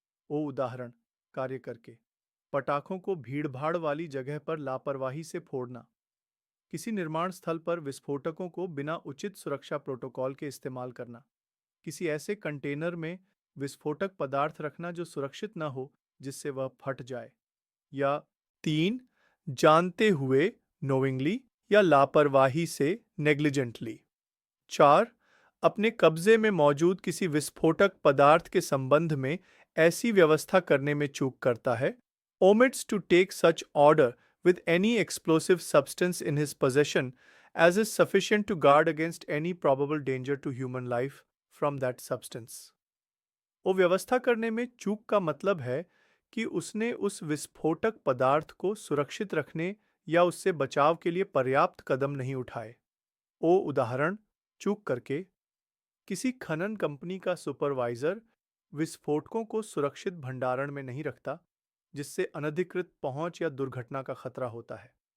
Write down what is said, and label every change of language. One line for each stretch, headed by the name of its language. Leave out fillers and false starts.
Hindi: ओ उदाहरण, कार्य करके पटाखों को भीड़भाड़ वाली जगह पर लापरवाही से फोड़ना, किसी निर्माण स्थल पर विस्फोटकों को बिना उचित सुरक्षा प्रोटोकॉल के इस्तेमाल करना, किसी ऐसे कंटेनर में विस्फोटक पदार्थ रखना जो सुरक्षित न हो जिससे वह फट जाए। या 3, जानते हुए नोइंगली या लापरवाही से नेग्लिजेंटली। 4, अपने कब्जे में मौजूद किसी विस्फोटक पदार्थ के संबंध में ऐसी व्यवस्था करने में चूक करता है,
English: omits to take such order with any explosive substance in his possession as is sufficient to guard against any probable danger to human life from that substance।
Hindi: वो व्यवस्था करने में चूक का मतलब है कि उसने उस विस्फोटक पदार्थ को सुरक्षित रखने या उससे बचाव के लिए पर्याप्त कदम नहीं उठाए। ओ उदाहरण, चूक करके किसी खनन कंपनी का सुपरवाइजर विस्फोटकों को सुरक्षित भंडारण में नहीं रखता, जिससे अनधिकृत पहुंच या दुर्घटना का खतरा होता है।